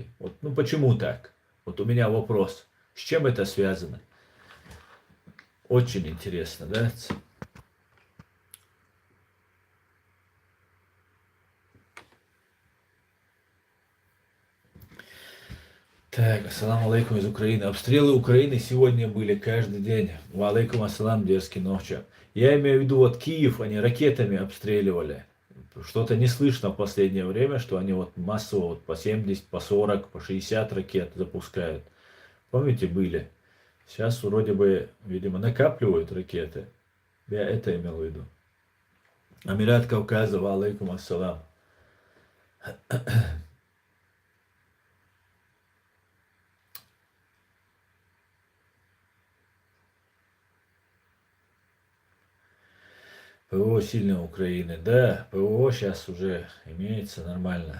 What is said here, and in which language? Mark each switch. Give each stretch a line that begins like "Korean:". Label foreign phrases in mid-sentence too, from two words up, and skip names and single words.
Russian: Вот, ну почему так? Вот у меня вопрос. С чем это связано? Очень интересно, да? Так,
Arabic: السلام عليكم
Russian: из Украины. Обстрелы Украины сегодня были каждый день.
Arabic: وعليكم السلام,
Russian: дерзкий ночи. Я имею в виду, вот Киев они ракетами обстреливали. Что-то не слышно в последнее время, что они вот массово вот по 70, по 40, по 60 ракет запускают. Помните, были? Сейчас вроде бы, видимо, накапливают ракеты. Я это имел в виду. Амират Кавказа,
Arabic: وعليكم السلام.
Russian: ПВО сильной Украины. Да, ПВО сейчас уже имеется нормально.